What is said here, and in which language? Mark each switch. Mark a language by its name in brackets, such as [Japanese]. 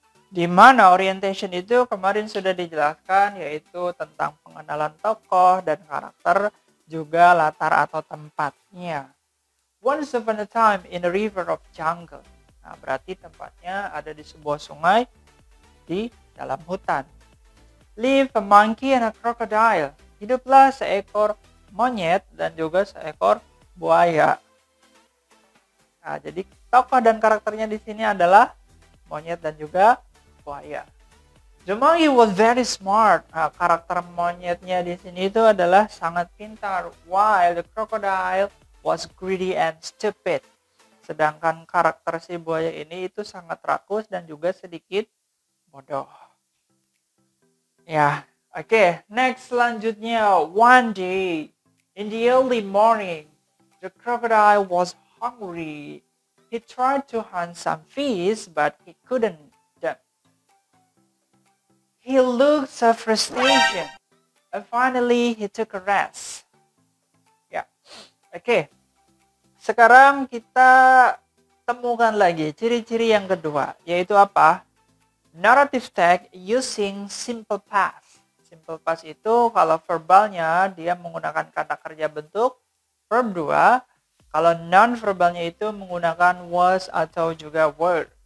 [Indonesian] Di mana orientation itu kemarin sudah dijelaskan, yaitu tentang pengenalan tokoh dan karakter, juga latar atau tempatnya. [English] Once upon a time in a river of jungle. [Indonesian] Nah, berarti tempatnya ada di sebuah sungai di dalam hutan. [English] Live a monkey and a crocodile. [Indonesian] Hiduplah seekor monyet dan juga seekor buaya. Nah, jadi tokoh dan karakternya di sini adalah monyet dan juga buaya. [English] The monkey was very smart. [Indonesian] Nah, karakter monyetnya di sini itu adalah sangat pintar, [English] while the crocodile was greedy and stupid. [Indonesian] Sedangkan karakter si buaya ini itu sangat rakus dan juga sedikit bodoh. Ya, oke. [English] Next selanjutnya, one day in the early morning, the crocodile was hungry. He tried to hunt some fish, but he couldn't. He looked so frustrated, and finally he took a rest. [Indonesian] Ya, oke. Sekarang kita temukan lagi ciri-ciri yang kedua, yaitu apa? [English] Narrative text using simple past. [Indonesian] Simple past itu kalau verbalnya dia menggunakan kata kerja bentuk verb 2, kalau non-verbalnya itu menggunakan was atau juga word.